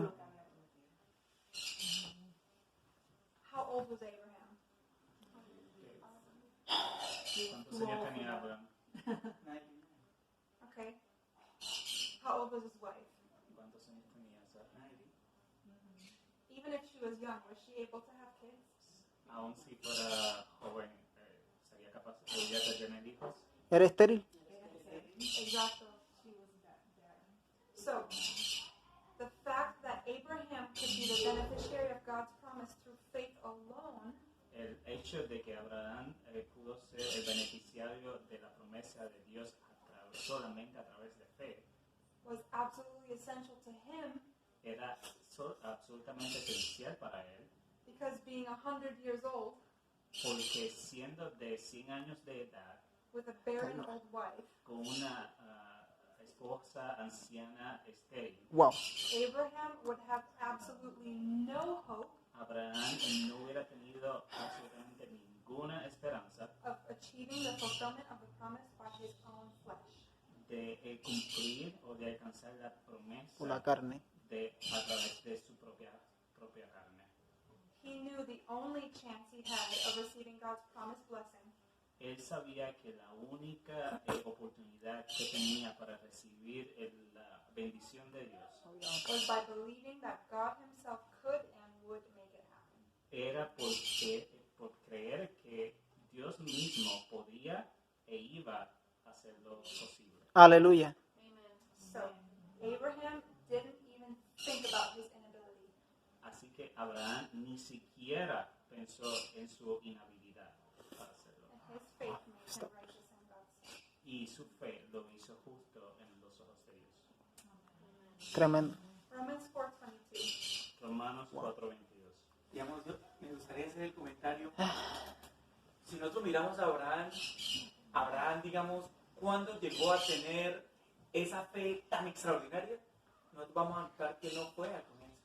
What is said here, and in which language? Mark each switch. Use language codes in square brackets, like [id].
[es] Todo lo que había prometido. [en] How old was Abraham? [es] ¿Cuántos años tenía Abraham? [en] Okay. How old was his wife? [es] ¿Cuántos años tenía Sara? [en] Even if she was young, was she able to have kids? [es] Aún si fuera joven, ¿sería capaz ella de tener hijos? ¿Eres estéril? [en] Exactly. She was there. So, the fact that Abraham could be the beneficiary of God's promise through faith alone [es] El hecho de que Abraham pudo ser el beneficiario de la promesa de Dios solamente a través de fe [en] was absolutely essential to him [es] era absolutamente esencial para él, [en] because being 100 years old [es] porque siendo de 100 años de edad, [en] with a barren old wife, [es] con una esposa anciana estéril, [en] Wow. Abraham would have absolutely no hope [es] Abraham no hubiera tenido absolutamente ninguna esperanza [en] of achieving the fulfillment of the promise by his own flesh. [es] de cumplir o de alcanzar la promesa Por la carne. a través de su propia carne. [en] He knew the only chance he had of receiving God's promised blessing [es] Él sabía que la única oportunidad que tenía para recibir la bendición de Dios [en] was by believing that God himself could and would make it happen. [es] era por creer que Dios mismo podía e iba a hacerlo posible. Aleluya. [en] So, Abraham didn't even think about his inability. [es] Así que Abraham ni siquiera pensó en su inhabilidad. [en] his faith made him righteous in God's sight. [es] Y su fe lo hizo justo en los ojos de Dios. Tremendo. [en] Romans 4:22. [es] Romanos 4:22. Digamos, me gustaría hacer el comentario. Si nosotros miramos a Abraham, digamos, cuando llegó a tener esa fe tan extraordinaria, nosotros vamos a notar que no fue al comienzo.